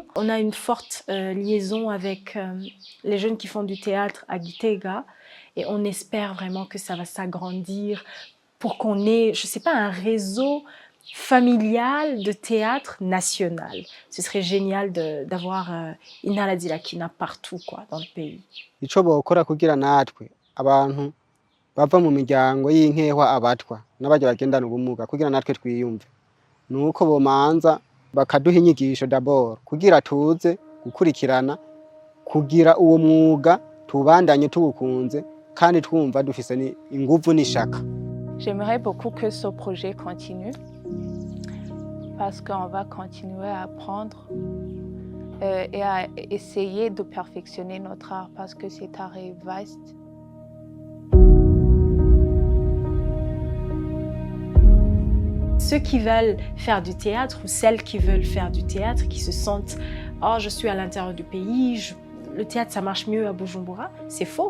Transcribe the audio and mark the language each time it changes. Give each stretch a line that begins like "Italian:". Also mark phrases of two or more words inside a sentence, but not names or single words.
French: On a une forte liaison avec les jeunes qui font du théâtre à Gitega et on espère vraiment que ça va s'agrandir pour qu'on ait, je sais pas, un réseau familial de théâtre national. Ce serait génial d'avoir Intara Zirakina partout quoi, dans le pays.
Rundi: Ico bokora kugira natwe abantu bava mu miryango y'inkehwa abatwa n'abaje bagendana ubumuga kugira natwe twiyumve nuko bomanza bakaduha inyigisho d'abord kugira tuze gukurikirana kugira uwo mwuga tubandanye tuwukunze kandi twumva dufise inguvu n'ishaka.
French: J'aimerais beaucoup que ce projet continue parce qu'on va continuer à apprendre et à essayer de perfectionner notre art parce que cet art est vaste. Ceux qui veulent faire du théâtre ou celles qui veulent faire du théâtre, qui se sentent « Oh, je suis à l'intérieur du pays, le théâtre, ça marche mieux à Bujumbura », c'est faux.